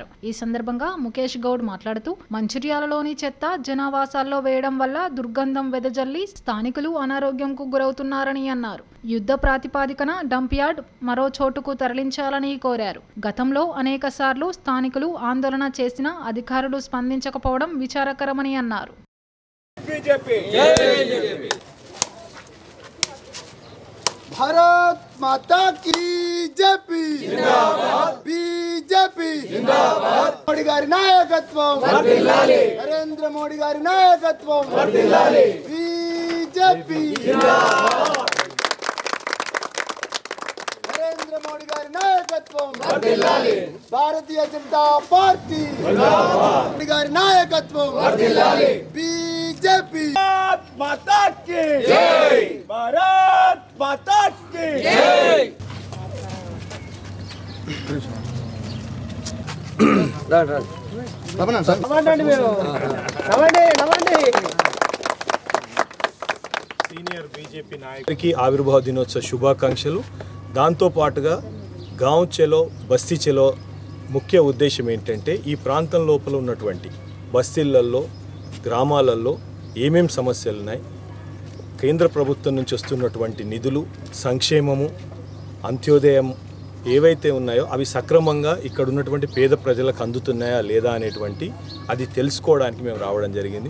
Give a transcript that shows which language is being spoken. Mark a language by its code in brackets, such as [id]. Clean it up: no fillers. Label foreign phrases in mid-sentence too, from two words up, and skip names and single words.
[te] ఈ సందర్భంగా ముఖేష్ గౌడ్ మాట్లాడుతూ మంచిర్యాలలోని చెత్త జనావాసాల్లో వేయడం వల్ల దుర్గంధం వెదజల్లి స్థానికులు అనారోగ్యంకు గురవుతున్నారని అన్నారు. యుద్ధ ప్రాతిపాదికన డంప్ యార్డ్ మరో చోటుకు తరలించాలని కోరారు. గతంలో అనేక సార్లు స్థానికులు ఆందోళన చేసినా అధికారులు స్పందించకపోవడం విచారకరమని అన్నారు. [hi] भारत माता की जय, बीजेपी जिंदाबाद, [te] మోదీ గారి నాయకత్వం వర్ధిల్లాలి, నరేంద్ర మోడీ గారి నాయకత్వం వర్ధిల్లాలి, [hi] बीजेपी जिंदाबाद, [te] నరేంద్ర మోడీ గారి నాయకత్వం వర్ధిల్లాలి, భారతీయ జనతా పార్టీ జిందాబాద్, మోడీ గారి నాయకత్వం వర్ధిల్లాలి, [hi] बीजेपी माता की जय, भारत माता की जय. [te] సీనియర్ బీజేపీ నాయకుడికి ఆవిర్భావ దినోత్సవ శుభాకాంక్షలు. దాంతోపాటుగా గావ్ చలో బస్తీ చలో ముఖ్య ఉద్దేశం ఏంటంటే ఈ ప్రాంతం లోపల ఉన్నటువంటి బస్తీలలో గ్రామాలలో ఏమేం సమస్యలు ఉన్నాయి, కేంద్ర ప్రభుత్వం నుంచి వస్తున్నటువంటి నిధులు, సంక్షేమము, అంత్యోదయం ఏవైతే ఉన్నాయో అవి సక్రమంగా ఇక్కడ ఉన్నటువంటి పేద ప్రజలకు అందుతున్నాయా లేదా అనేటువంటి అది తెలుసుకోవడానికి మేము రావడం జరిగింది.